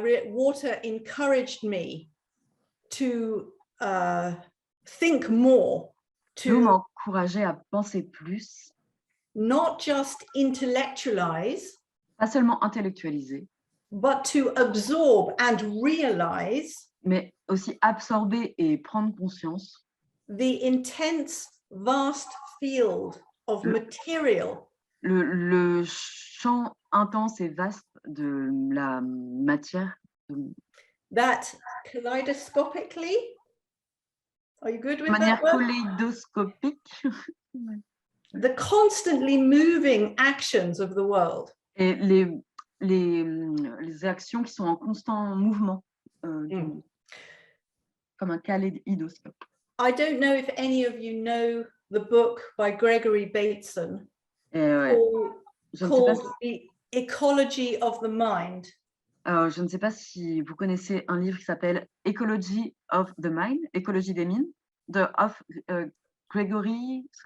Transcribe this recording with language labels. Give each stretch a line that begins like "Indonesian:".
English: water encouraged me to think more,
French: l'eau m'encourageait à penser plus,
English: not just intellectualize,
French: pas seulement intellectualiser,
English: but to absorb and realize
French: mais aussi absorber et prendre conscience
English: the intense, vast field of material.
French: Le champ intense et vaste de la matière.
English: That kaleidoscopically, are you good with
French: De manière
English: that word?
French: kaléidoscopique.
English: The constantly moving actions of the world.
French: Et les actions qui sont en constant mouvement, comme un kaléidoscope.
English: I don't know if any of you know the book by Gregory Bateson called The Ecology of the Mind.
French: Je ne sais pas si vous connaissez un livre qui s'appelle Ecology of the Mind, écologie des mines, Gregory.